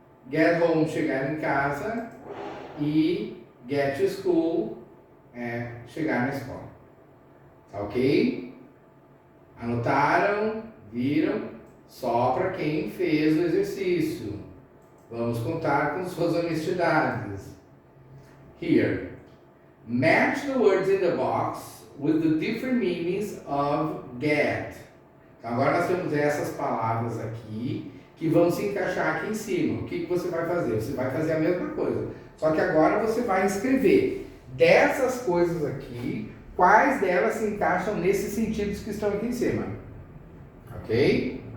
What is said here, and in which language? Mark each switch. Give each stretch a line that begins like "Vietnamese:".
English: Get home,
Portuguese: chegar em casa. E
English: get to school,
Portuguese: chegar na escola. Tá ok? Anotaram? Viram? Só para quem fez o exercício. Vamos contar com suas honestidades.
English: Here. Match the words in the box with the different meanings of get.
Portuguese: Então agora nós temos essas palavras aqui que vão se encaixar aqui em cima. O que você vai fazer? Você vai fazer a mesma coisa. Só que agora você vai escrever dessas coisas aqui, quais delas se encaixam nesses sentidos que estão aqui em cima. Ok?